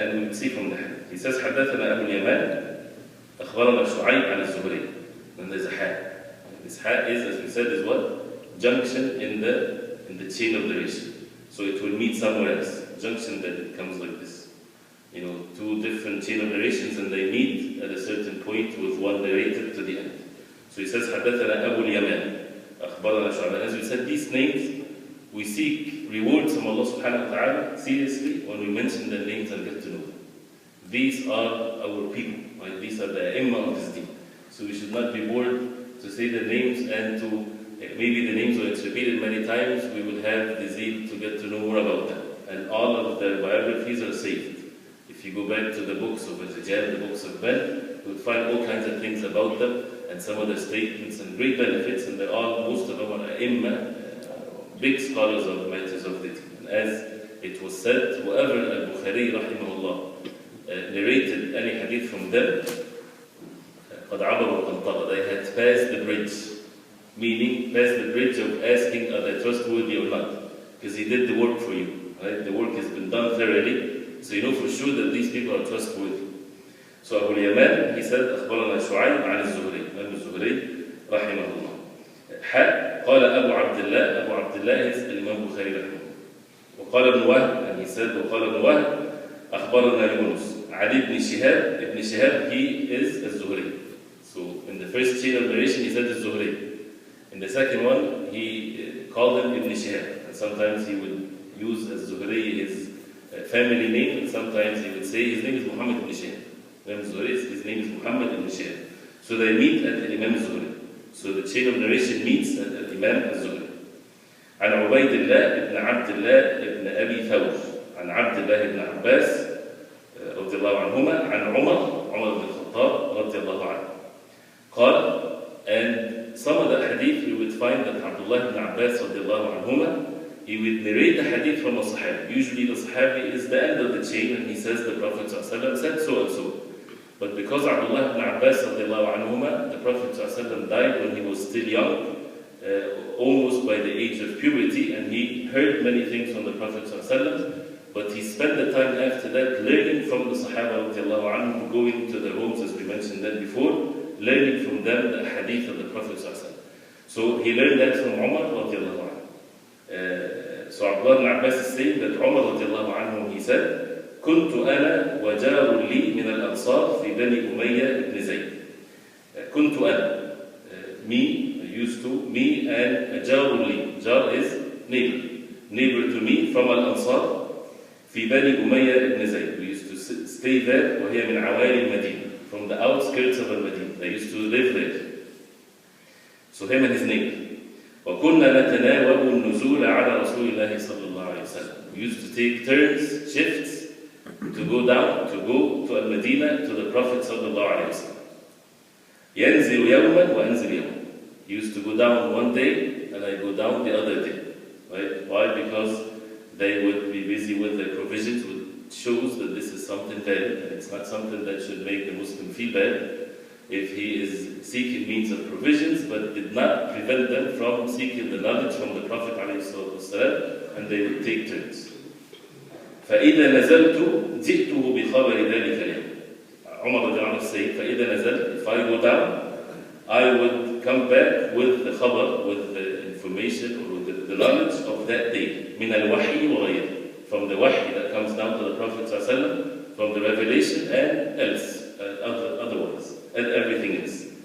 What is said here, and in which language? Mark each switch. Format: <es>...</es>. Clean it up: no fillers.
<en>And we see from the hadith. He says,</en> <ar>حدثنا أبو اليمان أخبرنا شعيب عن الزهري.</ar> <en>And there's a ha. This ha is, as we said, is what? Junction in the chain of narration. So it will meet somewhere else. Junction that it comes like this. Two different chain of narrations, and they meet at a certain point with one narrated to the end. So he says,</en> <ar>حدثنا أبو اليمان أخبرنا شعيب.</ar> <en>As we said, these names, we seek rewards from Allah subhanahu wa ta'ala seriously when we mention their names and get to know them. These are our people, right? These are the A'immah of this deen. So we should not be bored to say the names, and to maybe the names when it's repeated many times, we will have the zeal to get to know more about them. And all of their biographies are saved. If you go back to the books of Al-Rijal, the books of Ben, you will find all kinds of things about them, and some of their statements and great benefits, and they're all, most of them are A'immah, big scholars of the matters of the deen. And as it was said, whoever Al-Bukhari, rahimahullah, narrated any hadith from them,</en> <ar>قَدْ عَبَرُوا الْقَنْطَرَ,</ar> <en>they had passed the bridge, meaning passed the bridge of asking, are they trustworthy or not? Because he did the work for you, right? The work has been done thoroughly, so you know for sure that these people are trustworthy. So Abu al-Yaman, he said,</en> <ar>أخبرنا شعيب عن الزهري. Imam الزهري رحمه الله. قال أبو عبد الله.</ar> <en>Abu Abdullah is Imam Bukhari رحمه الله.</en> <ar>وقال ابن وهب,</ar> <en>and he said,</en> <ar>وقال ابن وهب أخبرنا يونس. علي ibn Shihab. Ibn Shihab, he is الزهري.</ar> <en>So in the first chain of narration, he said Az-Zuhri. In the second one, he called him Ibn Shihab. And sometimes he would use Az-Zuhri his family name, and sometimes he would say his name is Muhammad ibn Shihab. Imam Zuhri, his name is Muhammad ibn Shihab. So they meet at Imam Zuhri. So the chain of narration meets at Imam Zuhri.</en> <ar>عن عبيد الله بن عبد الله بن أبي ثور عن عبد الله بن عباس رضي الله عنهما عن عمر بن الخطاب رضي الله عنه قال,</ar> <en>and some of the hadith we would find that Abdullah ibn Abbas رضي الله عنهما, he would narrate the hadith from a sahabi. Usually the sahabi is the end of the chain and he says the Prophet ﷺ said so and so. But because Abdullah ibn Abbas رضي الله عنهما, the Prophet ﷺ died when he was still young, almost by the age of puberty, and he heard many things from the Prophet ﷺ, but he spent the time after that learning from the Sahaba radiallahu anhum, going to their homes, as we mentioned that before, learning from them the hadith of the Prophet ﷺ. So he learned that from Umar radiallahu anhu. So Abdullah ibn Abbas is saying that Umar radiallahu anhu, he said,</en> <ar>كنت أنا وجار لي من الأنصار في بني أمية بن زيد. كنت أنا,</ar> <en>me, used to, me and a jar li. Jar is neighbor to me from Al-Ansar</en> <ar>في بني أمية بن زيد.</ar> <en>We used to stay there,</en> <ar>وهي من عوالي المدينة,</ar> <en>from the outskirts of Al-Madinah. They used to live there. So him and his neighbor.</en> <ar>وكنا نتناوب النزول على رسول الله صلى الله عليه وسلم.</ar> <en>We used to take turns, shifts, to go down, to go to Al-Madinah, to the Prophet صلى الله عليه وسلم.</en> <ar>ينزل يوما وأنزل يوما.</ar> <en>He used to go down one day, and I go down the other day. Right? Why? Because they would be busy with their provisions, which shows that this is something bad, and it's not something that should make the Muslim feel bad if he is seeking means of provisions, but did not prevent them from seeking the knowledge from the Prophet ﷺ, and they would take turns.</en> <ar>فإذا نزلت جئته بخبر ذلك اليوم.</ar> <en>Umar رضي الله عنه said,</en> <ar>فإذا نزلت,</ar> <en>if I go down, I would come back with the khabar, with the information or the knowledge of that day.</en> <ar>من الوحي وغيره,</ar> <en>from the wahy that comes down to the Prophet ﷺ, from the revelation and else, otherwise, and everything else.</en>